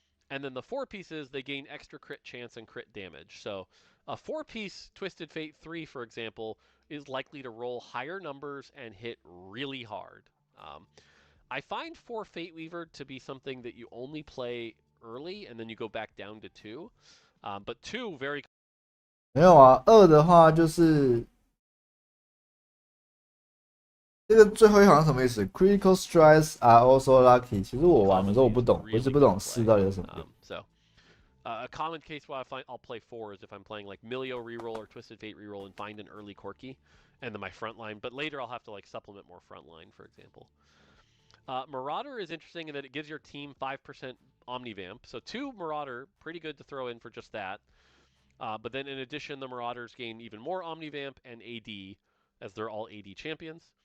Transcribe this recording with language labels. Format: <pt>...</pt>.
<en>And then the 4 pieces, they gain extra crit chance and crit damage. So a 4-piece Twisted Fate 3, for example, is likely to roll higher numbers and hit really hard. I find 4 Fate Weaver to be something that you only play early and then you go back down to 2. But 2 very</en> <zh>没有啊，2的话就是这个最后一行什么意思 ？</zh> <en>Critical strikes are also lucky。</en> <zh>其实我玩的时候我不懂，我一直不懂4到底有什么用。</zh> <en>So a common case where I'll play 4 is if I'm playing like Milio reroll or Twisted Fate reroll and find an early Corki, and then my front line. But later I'll have to like supplement more front line, for example. Marauder is interesting in that it gives your team 5% Omnivamp. So 2 Marauder, pretty good to throw in for just that. But then in addition, the Marauders gain even more Omnivamp and AD, as they're all AD champions.</en>